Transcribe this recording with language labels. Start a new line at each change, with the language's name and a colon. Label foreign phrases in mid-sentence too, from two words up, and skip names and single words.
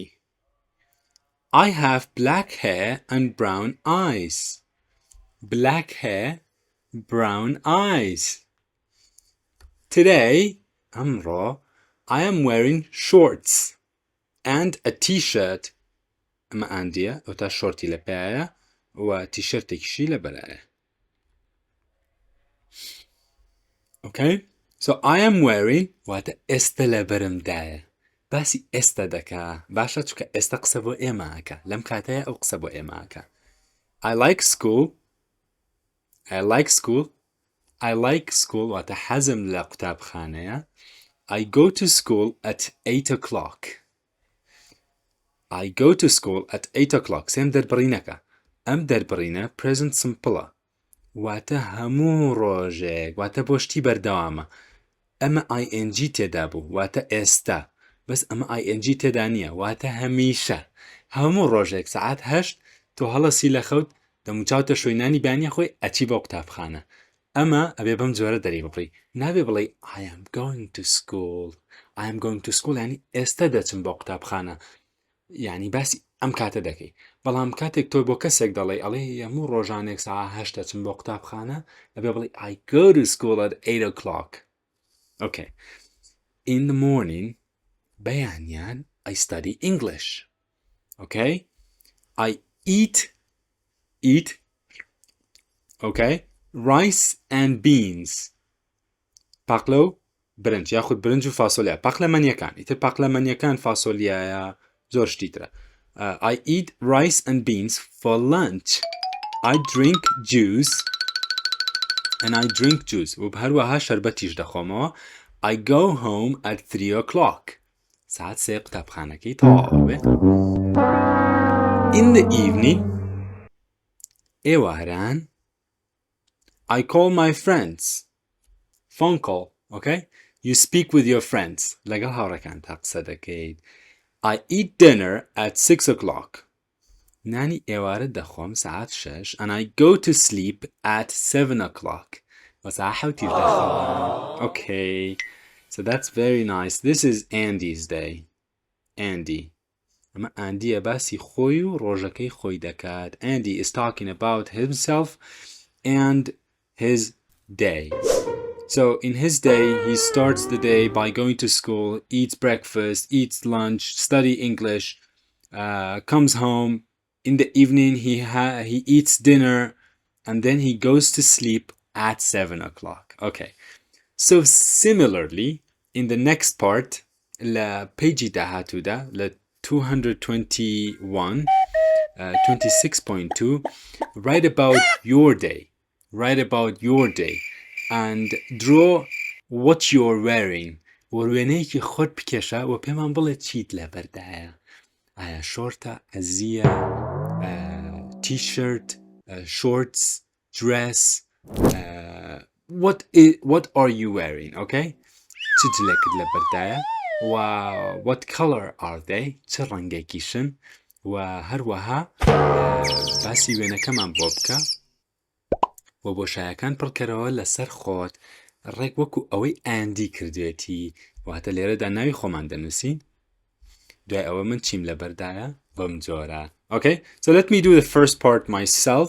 English: I have black hair and brown eyes. Black hair, brown eyes. Today, amro, I am wearing shorts and a t-shirt.
Kurdish: أما Andy'a o ta shorti لبايا و t-shirt كشي لبلايا.
English: Okay? So I am wearing
Central Kurdish: واتە ئێستا لەبەرم دایە. باسی ئێستا دەکا. باشە چونکە ئێستا قسە بۆ ئێمەکە. لەم کاتەیە ئەو قسە بۆ ئێمەکە.
English: I like school
Central Kurdish: واتە حەزم لە قوتابخانەیە.
English: I go to school at 8 o'clock.
Central Kurdish: سێم دەربڕینەکە. ئەم دەربڕینە
English: present simple.
Central Kurdish: واتە هەموو ڕۆژێک. واتە بۆ شتی بەردەوامە. ئەمە ing تێدا بوو. واتە ئێستا. بەس ئەمە ing تێدا نییە. واتە هەمیشە. هەموو ڕۆژێک سەعات 8 تۆ هەڵەسی لە خەوت دەموچاوتە شوێنانی بانیە خۆی ئەچی بۆ قوتابخانە. ئەمە ئەبێ بەم جۆرە دەری بڕی. نابێ بڵێ
English: I am going to school
Central Kurdish: یعنی ئێستا دەچم بۆ قوتابخانە. یعنی باسی ئەم کاتە دەکەی. بەڵام کاتێک تۆ بۆ کەسێک دەڵێ ئەڵێ هەموو ڕۆژانێک سەعات 8 دەچم بۆ قوتابخانە ئەبێ بڵێ
English: I go to school at 8 o'clock. Okay. In the morning, بەیانیان I study English. Okay? I eat okay, rice and beans.
Central Kurdish: پاقلە و برنج یاخود برنج و فاسۆلیا. پاقلەمەنیەکان. ئیتر پاقلەمەنیەکان فاسۆلیایە زۆر شتی ترە.
English: I eat rice and beans for lunch. I drink juice.
Central Kurdish: و هەروەها شەربەتیش دەخۆمەوە.
English: I go home at 3 o'clock.
Central Kurdish: ساعت 3 قوتابخانەکەی تەواو بێت.
English: In the evening, ئێواران I call my friends. Phone call, okay? You speak with your friends.
Central Kurdish: لەگەڵ هاوڕێکان تا قسە دەکەیت.
English: I eat dinner at 6 o'clock.
Central Kurdish: نانی ئێوارە دەخۆم ساعت 6
English: and I go to sleep at 7 o'clock.
Central Kurdish: و ساعت 7 دەخۆم.
English: Okay. So that's very nice. This is Andy's day. Andy.
Central Kurdish: ئەمە ئاندیە باسی خۆی و ڕۆژەکەی خۆی دەکات.
English: Andy is talking about himself and his day. So in his day, he starts the day by going to school, eats breakfast, eats lunch, study English, comes home. In the evening, he eats dinner, and then he goes to sleep at 7 o'clock. Okay. So similarly, in the next part,
Central Kurdish: la page dahatu da,
English: la 221, 26.2, write about your day. Write about your day. And draw what you're wearing.
Kurdish: وروێنەی که خود بکشه و پیمان بله چیت لبرده. شورت، ازیه،
English: t-shirt, shorts, dress. What are you wearing? Okay?
Kurdish: چجلك لبرده.
English: What color are they?
Kurdish: چه رنگی کشن؟
Central Kurdish: و هەروەها باسی وێنەکەمان بۆ بکە و بۆشایەکان پڕکەرەوە لەسەر خۆت ڕێک وەکو ئەوەی ئەندی کردوێتی واتە لێرەدا ناوی خۆمان دەنووسین دوای ئەوە من چیم لەبەردایە بەم جۆرە.
English: Okay, so let me do the first part myself.